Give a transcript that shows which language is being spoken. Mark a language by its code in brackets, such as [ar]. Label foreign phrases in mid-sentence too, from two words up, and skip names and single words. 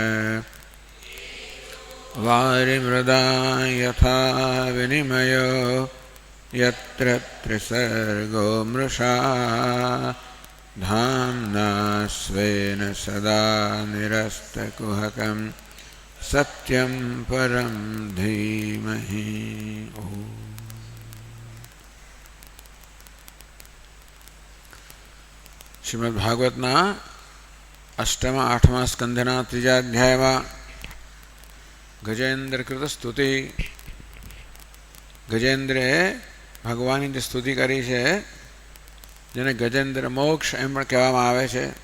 [sa] वारिमृदा यथा विनिमयो यत्र त्रिसर्गो मृषा धाम्ना स्वेन सदा निरस्तकुहकं सत्यं परं धीमहि। [gu] શ્રીમદ ભાગવતના અષ્ટમા આઠમા સ્કંધના ત્રીજા અધ્યાયમાં ગજેન્દ્રકૃત સ્તુતિ. ગજેન્દ્રએ ભગવાનની જે સ્તુતિ કરી છે જેને ગજેન્દ્ર મોક્ષ એમ પણ કહેવામાં આવે છે.